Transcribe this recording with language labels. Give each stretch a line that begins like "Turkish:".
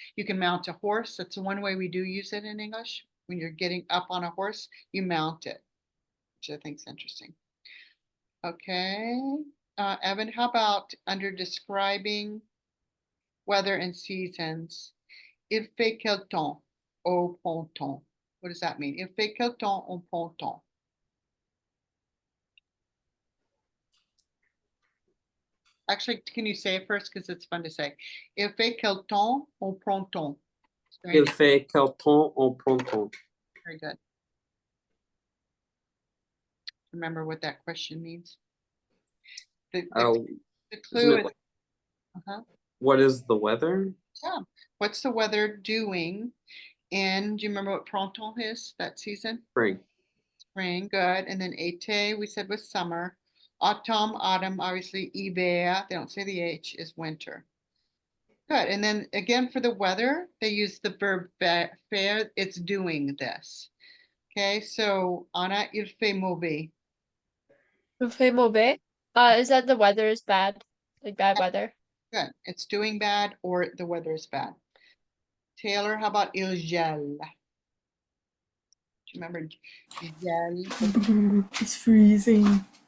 English: You can mount a horse. That's the one way we do use it in English. When you're getting up on a horse, you mount it, which I think is interesting. Okay, Evan, how about under describing weather and seasons?
French: Il fait quel temps au printemps?
English: What does that mean?
French: Il fait quel temps au printemps?
English: Actually, can you say it first? Because it's fun to say.
French: Il fait quel temps au printemps? Il fait quel temps au printemps?
English: Very good. Remember what that question means? The clue is, What is the weather? yeah, what's the weather doing? And do you remember what printemps is, that season? Spring. Spring, good. And then été, we said was summer. Autumn, autumn, obviously, hiver, they don't say the H, is winter. Good. And then again, for the weather, they use the verb faire, it's doing this. Okay, so
French: Anna, il fait mauvais. Il fait mauvais.
English: Is that the weather is bad? Like bad weather? Good. It's doing bad or the weather is bad. Taylor, how about
French: il gèle?
English: Do you remember gel? It's freezing.